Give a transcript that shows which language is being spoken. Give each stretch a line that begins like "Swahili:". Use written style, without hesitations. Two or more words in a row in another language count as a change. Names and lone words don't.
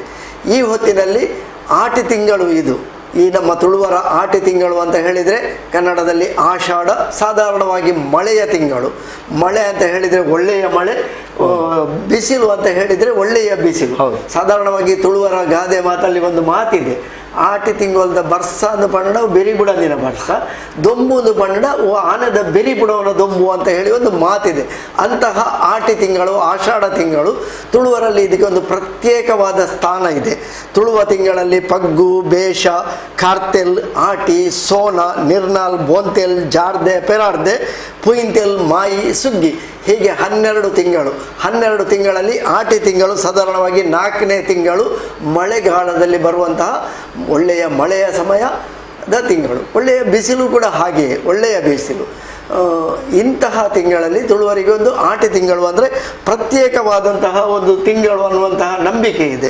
Kannada: ಈ ಹೊತ್ತಿನಲ್ಲಿ ಆಟಿ ತಿಂಗಳು ಇದು. ಈ ನಮ್ಮ ತುಳುವರ ಆಟಿ ತಿಂಗಳು ಅಂತ ಹೇಳಿದರೆ ಕನ್ನಡದಲ್ಲಿ ಆಷಾಢ, ಸಾಧಾರಣವಾಗಿ ಮಳೆಯ ತಿಂಗಳು. ಮಳೆ ಅಂತ ಹೇಳಿದರೆ ಒಳ್ಳೆಯ ಮಳೆ, ಬಿಸಿಲು ಅಂತ ಹೇಳಿದರೆ ಒಳ್ಳೆಯ ಬಿಸಿಲು. ಸಾಧಾರಣವಾಗಿ ತುಳುವರ ಗಾದೆ ಮಾತಲ್ಲಿ ಒಂದು ಮಾತಿದೆ,
Tulu: ಆಟಿ ತಿಂಗಳದ ಬರ್ಸ ಅಂದು ಪಂಡ ಬೆರಿ ಬುಡಂದಿನ ಬರ್ಸ, ದೊಂಬುದು ಪಂಡ ಆನೆದ ಬೆರಿ ಬುಡವನ ದೊಂಬು
Kannada: ಅಂತ ಹೇಳಿ ಒಂದು ಮಾತಿದೆ. ಅಂತಹ ಆಟಿ ತಿಂಗಳು, ಆಷಾಢ ತಿಂಗಳು ತುಳುವರಲ್ಲಿ ಇದಕ್ಕೆ ಒಂದು ಪ್ರತ್ಯೇಕವಾದ ಸ್ಥಾನ ಇದೆ. ತುಳುವ ತಿಂಗಳಲ್ಲಿ ಪಗ್ಗು, ಬೇಷ, ಕಾರ್ತೆಲ್, ಆಟಿ, ಸೋನ, ನಿರ್ನಾಲ್, ಬೋಂತೆಲ್, ಜಾರ್ದೆ, ಪೆರಾರ್ದೆ, ಪುಯಿಂತೆಲ್, ಮಾಯಿ, ಸುಗ್ಗಿ ಹೀಗೆ 12 ತಿಂಗಳು. 12 ತಿಂಗಳಲ್ಲಿ ಆಟಿ ತಿಂಗಳು ಸಾಧಾರಣವಾಗಿ 4ನೇ ತಿಂಗಳು ಮಳೆಗಾಲದಲ್ಲಿ ಬರುವಂತಹ ಒಳ್ಳೆಯ ಮಳೆಯ ಸಮಯದ ತಿಂಗಳು. ಒಳ್ಳೆಯ ಬಿಸಿಲು ಕೂಡ ಹಾಗೆಯೇ ಒಳ್ಳೆಯ ಬಿಸಿಲು. ಇಂತಹ ತಿಂಗಳಲ್ಲಿ ತುಳುವರಿಗೆ ಒಂದು ಆಟಿ ತಿಂಗಳು ಅಂದರೆ ಪ್ರತ್ಯೇಕವಾದಂತಹ ಒಂದು ತಿಂಗಳು ಅನ್ನುವಂತಹ ನಂಬಿಕೆ ಇದೆ.